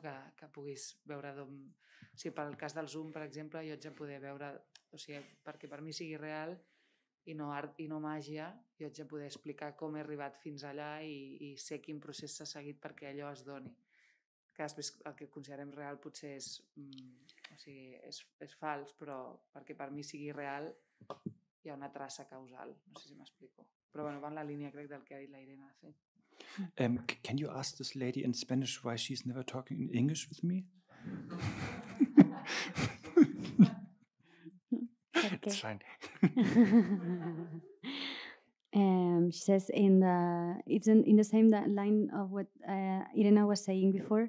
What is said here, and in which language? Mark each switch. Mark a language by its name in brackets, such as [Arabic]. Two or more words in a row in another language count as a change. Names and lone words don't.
[Catalan] Que puguis veure o sigui, pel cas del Zoom, per exemple, jo haig de poder veure, o sigui, perquè per mi sigui real i no art i no màgia, jo haig de poder explicar com he arribat fins allà i sé quin procés s'ha seguit perquè allò es doni. Que després el que considerem real potser és fals, però perquè per mi sigui real hi ha una traça causal. No sé si m'explico. Però bueno, va en la línia, crec, del que ha dit la Irene. [English] Can you ask this lady in Spanish why she's never talking in English with me? It's fine. She says it's in the same line of what Irena was saying before.